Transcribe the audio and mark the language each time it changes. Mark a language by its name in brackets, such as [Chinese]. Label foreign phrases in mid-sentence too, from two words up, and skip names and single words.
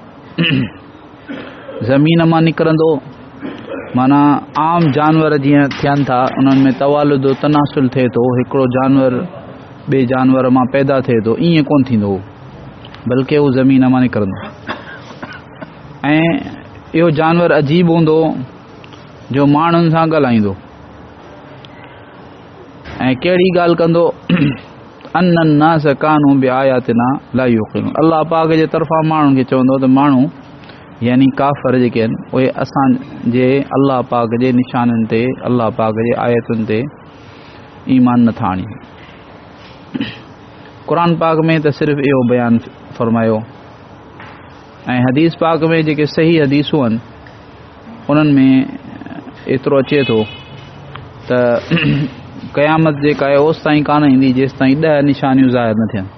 [Sindhi] ज़मीन मां निकिरंदो माना आम जानवर जीअं थियनि था उन्हनि में तवालुद तनासुल थिए थो, हिकिड़ो जानवर ॿिए जानवर मां पैदा थिए थो, ईअं कोन थींदो बल्कि उहो ज़मीन मां निकिरंदो। ऐं इहो जानवर अजीब हूंदो जो माण्हुनि सां ॻाल्हाईंदो ऐं कहिड़ी ॻाल्हि कंदो [Arabic] أن الناس كانوا بآياتنا لا يوقنون. [Sindhi] अल्लाह पाक जे तरफ़ां माण्हुनि खे चवंदो त माण्हू यानी काफ़र जेके आहिनि उहे असांजे अल्लाह पाक जे निशाननि ते अल्लाह पाक जे आयतुनि ते ईमान नथा आणीनि। क़ुरान पाक में त सिर्फ़ु इहो बयानु फ़रमायो ऐं हदीस पाक में जेके सही हदीसूं आहिनि उन्हनि में एतिरो अचे थो त क़यामत जेका आहे ओसि ताईं कान ईंदी जेसि ताईं 10 निशानियूं ज़ाहिर न थियनि।